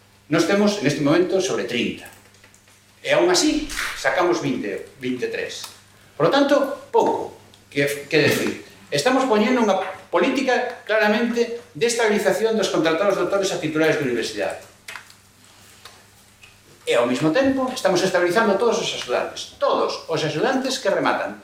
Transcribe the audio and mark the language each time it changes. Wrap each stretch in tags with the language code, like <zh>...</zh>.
<gl>Nós temos, neste momento, sobre 30.</gl> <es>E, aún así, sacamos 23. Por lo tanto, pouco que decir.</es> <gl>Estamos poñendo unha política, claramente, de estabilización dos contratados doutores a titulares de universidade. E, ao mesmo tempo, estamos estabilizando todos os axudantes. Todos os axudantes que rematan.</gl>